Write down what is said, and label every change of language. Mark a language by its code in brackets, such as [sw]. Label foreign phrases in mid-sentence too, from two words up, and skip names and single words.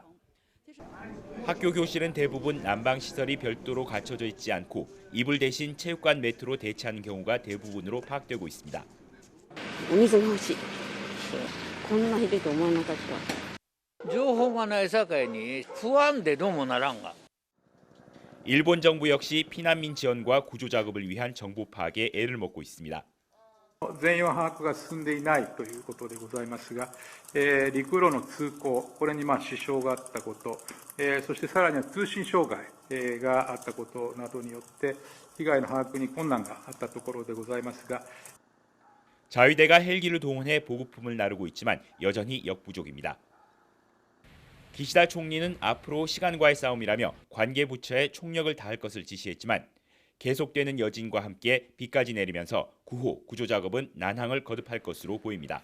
[ko] 학교 교실은 대부분 난방 시설이 별도로 갖춰져 있지 않고 이불 대신 체육관 매트로 대체하는 경우가 대부분으로 파악되고 있습니다. 일본 정부 역시 피난민 지원과 구조 작업을 위한 정보 파악에 애를 먹고 있습니다. [ja] 全容把握が進んでいないということでございますが、陸路の通行、これに支障があったこと、そしてさらには通信障害があったことなどによって被害の把握に困難があったところでございますが、 [ko] 자위대가 헬기를 동원해 보급품을 나르고 있지만 여전히 역부족입니다. 기시다 총리는 앞으로 시간과의 싸움이라며 관계 부처에 총력을 다할 것을 지시했지만 계속되는 여진과 함께 비까지 내리면서 구호, 구조 작업은 난항을 거듭할 것으로 보입니다.